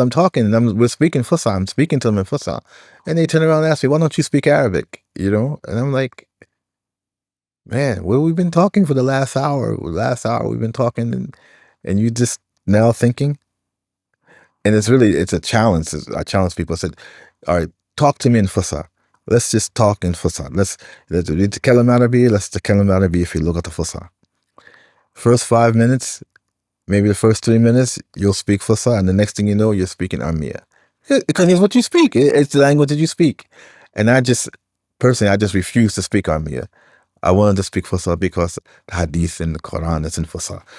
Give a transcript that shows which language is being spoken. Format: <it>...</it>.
<en>I'm talking and we're speaking Fusha. I'm speaking to them in Fusha, and they turn around and ask me, why don't you speak Arabic? And I'm like, man, what have we been talking for the last hour? We've been talking, and you just now thinking. And it's a challenge. I challenge people. I said, all right, talk to me in Fusha. Let's just talk in Fusha. Let's</en> <ar>نتكلم عربي. Let's نتكلم عربي في لغة الفصحى.</ar> <en>First 5 minutes, maybe the first 3 minutes, you'll speak Fusha, and the next thing you know, you're speaking Armia. Because it's what you speak. It's the language that you speak. And I just refuse to speak Armia. I wanted to speak Fusha because the Hadith and the Quran is in Fusha.</en>